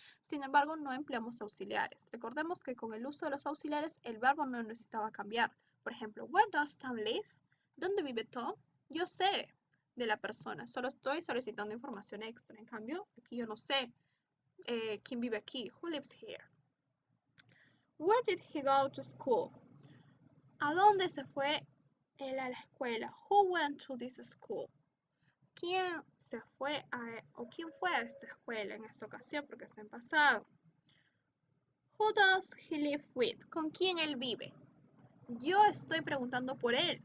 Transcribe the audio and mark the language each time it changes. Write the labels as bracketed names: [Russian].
[Spanish] Sin embargo, no empleamos auxiliares. Recordemos que con el uso de los auxiliares, el verbo no necesitaba cambiar. Por ejemplo, [English] where does Tom live? [Spanish] ¿Dónde vive Tom? Yo sé. de la persona. Solo estoy solicitando información extra. En cambio, aquí yo no sé quién vive aquí. [English] Who lives here? Where did he go to school? [Spanish] ¿A dónde se fue él a la escuela? [English] Who went to this school? [Spanish] ¿Quién se fue o quién fue a esta escuela en esta ocasión? Porque está en pasado. [English] Who does he live with? [Spanish] ¿Con quién él vive? Yo estoy preguntando por él.